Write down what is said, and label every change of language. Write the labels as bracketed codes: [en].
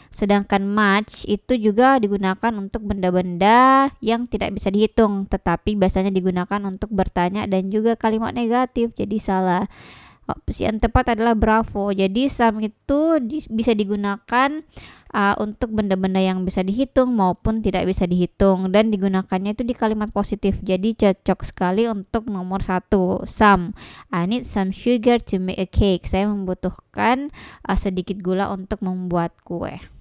[id] Sedangkan much itu juga digunakan untuk benda-benda yang tidak bisa dihitung, tetapi biasanya digunakan untuk bertanya dan juga kalimat negatif. Jadi salah. Opsi yang tepat adalah Bravo. Jadi some itu bisa digunakan untuk benda-benda yang bisa dihitung maupun tidak bisa dihitung, dan digunakannya itu di kalimat positif. Jadi cocok sekali untuk nomor 1, some. [en] I need some sugar to make a cake. [id] Saya membutuhkan sedikit gula untuk membuat kue.